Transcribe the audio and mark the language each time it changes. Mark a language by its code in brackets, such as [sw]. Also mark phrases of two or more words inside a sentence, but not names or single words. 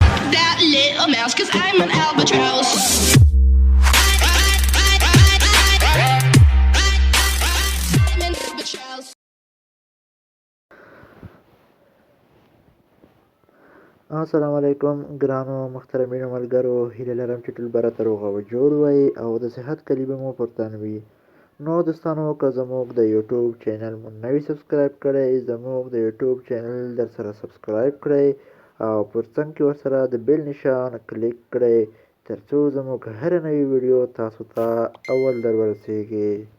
[en] that little mouse, 'cause I'm an albatross. I'm an albatross. [ps] السلام علیکم ګرانو محترمینو ملګرو، هیله لرم چې ټول به راته روغ او جوړ وئ او د صحت کلي مو پر تن وي. نو دوستانو، که زموږ د یوټیوب چینل مو نوي سبسکرایب کړئ، زموږ د یوټیوب چینل در سره سبسکرایب کړئ او پر څنګ کې ورسره د بیل نشان کلیک کړئ تر څو زموږ هره نوې ویډیو تاسو ته اول در ورسیږي.